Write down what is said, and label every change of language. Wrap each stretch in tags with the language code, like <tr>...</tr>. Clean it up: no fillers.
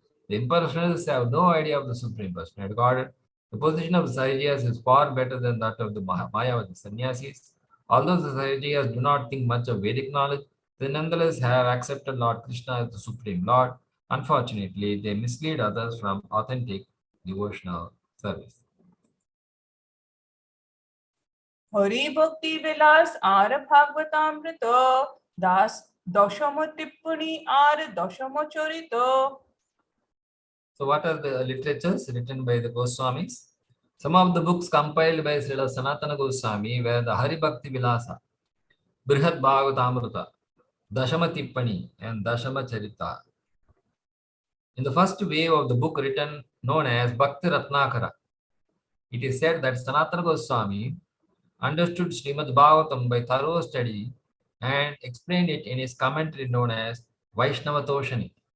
<en>The impersonalists have no idea of the Supreme Personality God. The position of the Sahajiyas is far better than that of the Mayavadi sannyasis. Although the Sahajiyas do not think much of Vedic knowledge, they nonetheless have accepted Lord Krishna as the Supreme Lord. Unfortunately, they mislead others from authentic devotional service.</en> <bn>Hari ভক্তি বিলাস আর ভাগবতামৃত দাস দশম টিপ্পণী আর দশম চরিত</bn> <en>So what are the literatures written by the Goswamis? Some of the books compiled by Srila Sanatana Goswami were the Hari Bhakti Vilasa, Brihad Bhagavatamrita, Dashama Tippani, and Dashama Charita. In the first wave of the book written known as Bhakti Ratnakara, it is said that Sanatana Goswami understood Srimad Bhagavatam by thorough study and explained it in his commentary known as Vaishnava Toshani.</en>